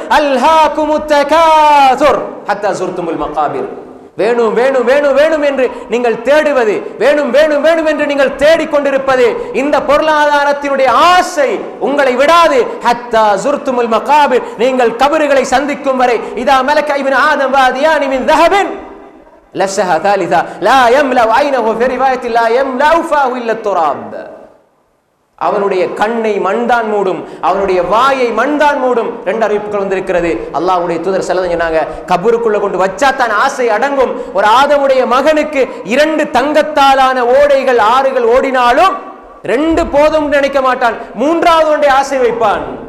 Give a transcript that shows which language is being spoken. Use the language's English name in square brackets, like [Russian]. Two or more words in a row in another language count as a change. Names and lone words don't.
[Arabic] ألهاكم التكاثر حتى زرتم المقابر. [Tamil] வேணும் வேணும் வேணும் வேணும் என்று நீங்கள் தேடுவது, வேணும் வேணும் வேணும் என்று நீங்கள் தேடிக்கொண்டிருப்பது, இந்த பொருளாதாரத்தினுடைய ஆசை உங்களை விடாது. [Arabic] حتى زرتم المقابر, [Tamil] நீங்கள் கபறுகளை சந்திக்கும் வரை. [Arabic] إذا ملك ابن آدم واديين من ذهب லஸஹ ثالثا لا يملأ عينه في روايه لا يملأ فاه الا التراب. [Tamil] அவனுடைய கண்ணை மண்தான் மூடும், அவனுடைய வாயை மண்தான் மூடும். ரெண்டு அறிவிப்புகள் வந்திருக்கிறது. அல்லாஹ்வுடைய தூதர் [Arabic] صلى الله عليه وسلم [Tamil] சொன்னாங்க கபருக்குள்ள கொண்டு வச்சா தான் ஆசை அடங்கும். ஒரு ஆதமுடைய மகனுக்கு 2 தங்கத்தாலான ஓடைகள் ஆறுகள் ஓடினாலும் 2 போதும் நினைக்க மாட்டான், 3வது ஒன்றை ஆசை வைப்பான்.